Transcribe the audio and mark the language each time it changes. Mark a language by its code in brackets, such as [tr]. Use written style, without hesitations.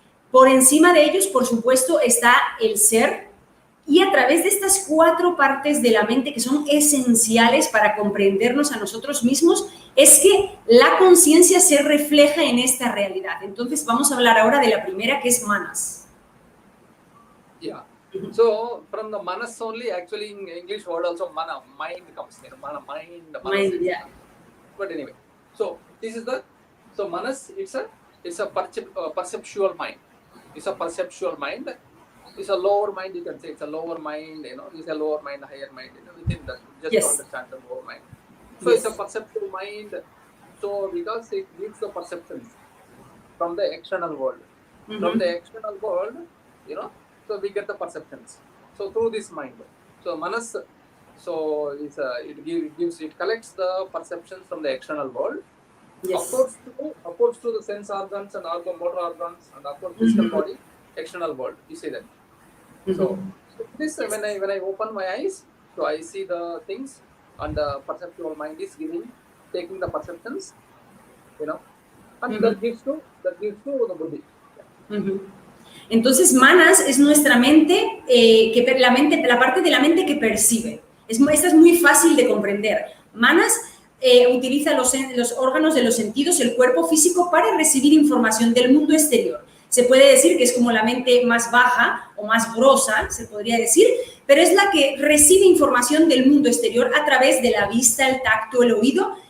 [es] Por encima de ellos, por supuesto, está el ser, y a través de estas 4 partes de la mente que son esenciales para comprendernos a nosotros mismos, es que la conciencia se refleja en esta realidad. Entonces vamos a hablar ahora de la primera, que es manas. [en] Yeah. So from the manas only, actually in English word also mana, mind comes. Mind. Yeah. But anyway, so this is so manas. It's a perceptual mind. It's a perceptual mind. It's a lower mind, you can say. It's a lower mind, it's a lower mind, higher mind, within that, just to understand the lower mind. So it's a perceptual mind. So because it gives the perceptions from the external world. From the external world, so we get the perceptions. So through this mind. So manas, so it collects the perceptions from the external world. Yes. Of course, to the sense organs and motor organs, and of course physical body, external world. You see that. So this, when I open my eyes, so I see the things, and the perceptual mind is taking the perceptions, and that gives to the buddhi. [es] Entonces, manas es nuestra mente, la parte de la mente que percibe. Esta es muy fácil de comprender. Manas utiliza los órganos de los sentidos, el cuerpo físico, para recibir información del mundo exterior. Se puede decir que es como la mente más baja o más grosa, se podría decir, pero es la que recibe información del mundo exterior a través de la vista, el tacto, el oído.